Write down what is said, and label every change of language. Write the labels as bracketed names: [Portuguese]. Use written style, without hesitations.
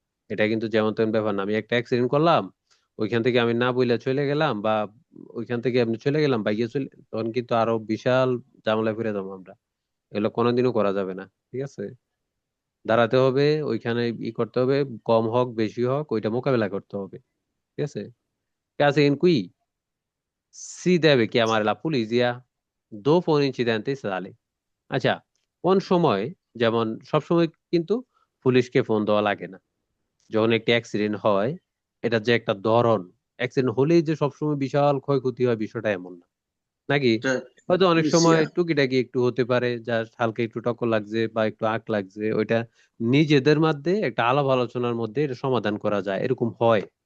[Bangla] এটা কিন্তু যেমন তেমন ব্যাপার না, আমি একটা অ্যাক্সিডেন্ট করলাম, ওইখান থেকে আমি না বইলা চলে গেলাম, বা ওইখান থেকে আমি চলে গেলাম বাইকে চলে, তখন কিন্তু আরো বিশাল ঝামেলায় ফিরে যাবো আমরা। এগুলো কোনোদিনও করা যাবে না, ঠিক আছে। দাঁড়াতে হবে ওইখানে, করতে হবে, কম হোক বেশি হোক ওইটা মোকাবেলা করতে হবে, ঠিক আছে। [Italian] Caso in cui si deve chiamare la polizia dopo un incidente stradale। [Bangla] আচ্ছা, কোন সময়, যেমন সব সময় কিন্তু পুলিশকে ফোন দেওয়া লাগে না। যখন একটা অ্যাক্সিডেন্ট হয়, এটা যে একটা ধরন, অ্যাক্সিডেন্ট হলেই যে সবসময় বিশাল ক্ষয়ক্ষতি হয় বিষয়টা এমন না, নাকি? হয়তো অনেক সময় [Italian] Polizia, [Bangla] টুকিটাকি একটু হতে পারে, জাস্ট হালকা একটু টক্কর লাগছে বা একটু আঁক লাগছে, ওইটা নিজেদের মধ্যে একটা আলাপ আলোচনার মধ্যে এটা সমাধান করা যায়, এরকম হয়।